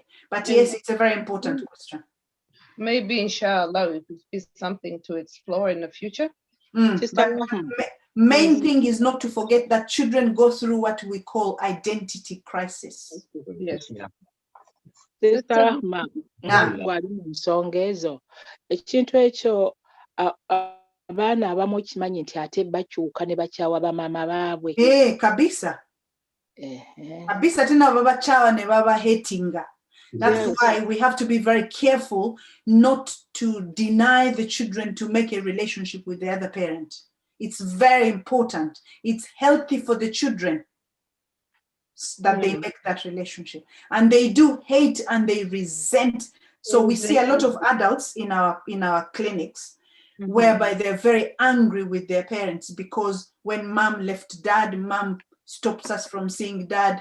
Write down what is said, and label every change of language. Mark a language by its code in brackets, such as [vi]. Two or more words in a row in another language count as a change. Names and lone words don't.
[en] But yes, it's a very important question. Maybe inshallah it will be something to explore in the future. Main thing is not to forget that children go through what we call identity crisis. Yes. [lg] Sister Rahma, wali mu nsonga ezo ekintu ekyo abaana abamu okimanyi nti ate bakyuka ne bakyawa bamaama baabwe. Kabisa. Kabisa tena babakyawa ne babahatinga. [en] That's why we have to be very careful not to deny the children to make a relationship with the other parent. It's very important. It's healthy for the children that they make that relationship. And they do hate and they resent. So we see a lot of adults in our clinics whereby they're very angry with their parents because when mom left dad, mom stops us from seeing dad.